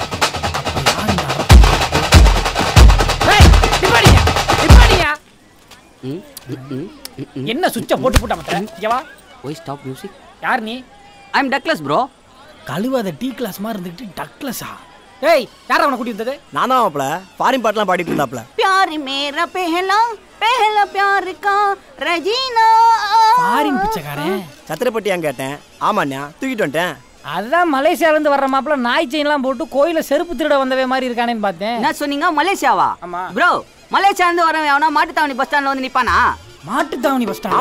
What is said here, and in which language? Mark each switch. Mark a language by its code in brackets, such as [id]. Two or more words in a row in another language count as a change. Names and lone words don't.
[ta] என்ன சுவிட்ச போட்டு போட்டா மத்த இங்க வா. [en] Why stop music? [ta] யார் நீ? [en] I'm Douglas bro. [ta] கழுவாத டீ கிளாஸ் மாதிரி இருந்துட்டு டக்லஸா? ஏய் யாரா அவனை கூட்டி வந்தது? நானா மாப்ள ஃபாரின் பாட்டுலாம் பாடிட்டு இருந்தாப்ல. [hi] प्यार मेरा पहला पहला प्यार का रजीना. [ta] ஃபாரின் பிச்சைக்காரன். சத்திரப்பட்டியான்னு கேட்டேன். ஆமாண்ணா தூக்கிட்டு வந்துட்டேன். அதான் மலேசியால இருந்து வர்ற மாப்ள நாய் செயின்லாம் போட்டு கோயில செருப்பு திருட வந்தவே மாதிரி இருக்கானேன்னு பார்த்தேன். என்ன சொன்னீங்க? மலேசியாவா? ஆமா. ப்ரோ மலேசியால இருந்து வரவன் அவனா மாட்டுத்தாவணி பஸ் ஸ்டாண்ட்ல வந்து நிப்பானா? மாட்டுத்தாவணி பஸ் ஸ்டாண்ட்.